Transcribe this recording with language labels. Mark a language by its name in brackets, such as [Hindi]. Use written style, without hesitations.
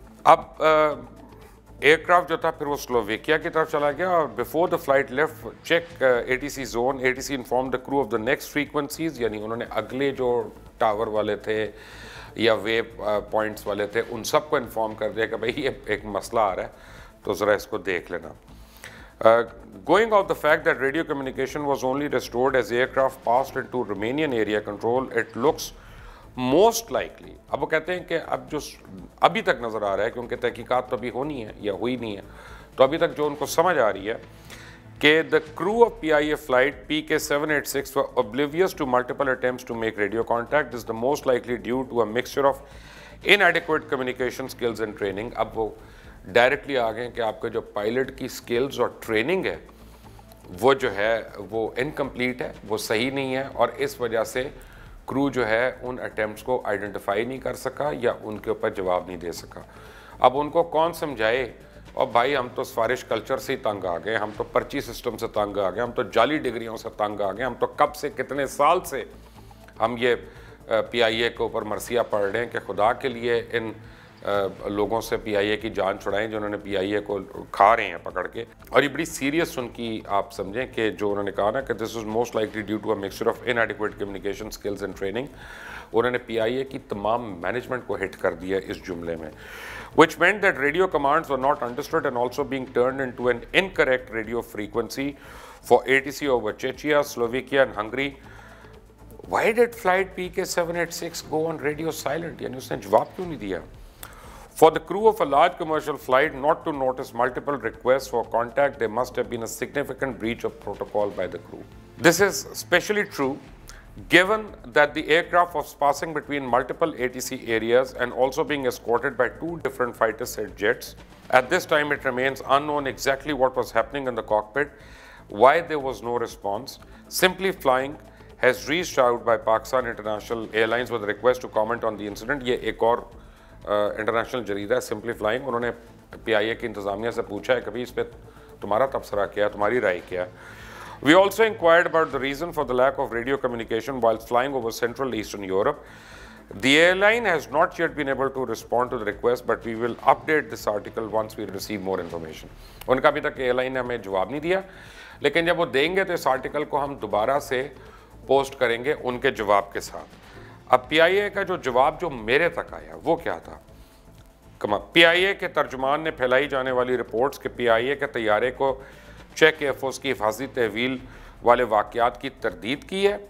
[Urdu] اب year craft جو تھا پھر وہ سلوویکیا کی طرف چلا گیا، اور [English] Before the flight left check ATC zone, ATC inform the crew of the next frequencies. [Urdu] یعنی انہوں نے اگلے جو ٹاور والے تھے یا ویو پوائنٹس والے تھے ان سب کو انفارم کر دیا کہ بھائی یہ ایک مسئلہ آ رہا ہے تو ذرا اس کو دیکھ لینا. [English] Going off the fact that radio communication was only restored as aircraft passed into Romanian area control, it looks most likely. [Urdu] اب وہ کہتے ہیں کہ اب جو ابھی تک نظر آ رہا ہے، کیونکہ تحقیقات تو ابھی ہونی ہے یا ہوئی نہیں ہے، تو ابھی تک جو ان کو سمجھ آ رہی ہے [English] کہ the crew of PIA flight PK-786 were oblivious to multiple attempts to make radio contact. This is the most likely due to a mixture of inadequate communication skills and training. [Urdu] اب وہ ڈائریکٹلی آ گئے کہ آپ کے جو pilot کی skills اور training ہے وہ جو ہے وہ انکمپلیٹ ہے, وہ صحیح نہیں ہے, اور اس وجہ سے کرو جو ہے ان اٹیمپٹس کو آئیڈینٹیفائی نہیں کر سکا یا ان کے اوپر جواب نہیں دے سکا. اب ان کو کون سمجھائے؟ اور بھائی ہم تو سفارش کلچر سے ہی تنگ آ گئے, ہم تو پرچی سسٹم سے تنگ آ گئے, ہم تو جعلی ڈگریوں سے تنگ آ گئے, ہم تو کب سے کتنے سال سے ہم یہ پی آئی اے کے اوپر مرثیہ پڑھ رہے ہیں کہ خدا کے لیے ان لوگوں سے پی آئی اے کی جان چھڑائیں جنہوں نے پی آئی اے کو کھا رہے ہیں پکڑ کے. اور یہ بڑی سیریس ان کی آپ سمجھیں کہ جو انہوں نے کہا نا کہ [English] this is most likely due to a mixture of inadequate communication skills and training, [Urdu] انہوں نے پی آئی اے کی تمام مینجمنٹ کو ہٹ کر دیا اس جملے میں, [English] which meant that radio commands were not understood and also being turned into an incorrect radio frequency for ATC over Czechia, Slovakia and Hungary. Why did flight PK-786 go on radio silent? [Urdu] یعنی اس نے جواب کیوں نہیں دیا؟ [English] For the crew of a large commercial flight not to notice multiple requests for contact, there must have been a significant breach of protocol by the crew. This is especially true given that the aircraft was passing between multiple ATC areas and also being escorted by two different fighter jets. At this time, it remains unknown exactly what was happening in the cockpit, why there was no response. Simply Flying has reached out by Pakistan International Airlines with a request to comment on the incident. [Urdu] یہ ایک اور international جریدہ ہے simply flying, انہوں نے پی آئی اے کی انتظامیہ سے پوچھا ہے کبھی اس پہ تمہارا تبصرہ کیا, تمہاری رائے کیا. [English] We also inquired about the reason for the lack of radio communication while flying over Central Eastern Europe. The airline has not yet been able to respond to the request, but we will update this article once we receive more information. [Urdu] ان کا ابھی تک air line نے ہمیں جواب نہیں دیا, لیکن جب وہ دیں گے تو اس آرٹیکل کو ہم دوبارہ سے پوسٹ کریں گے ان کے جواب کے ساتھ. اب پی آئی اے کا جو جواب جو میرے تک آیا وہ کیا تھا؟ پی آئی اے کے ترجمان نے پھیلائی جانے والی رپورٹس کہ پی آئی اے کے طیارے کو چیک ایئر فورس کی حفاظتی تحویل والے واقعات کی تردید کی ہے.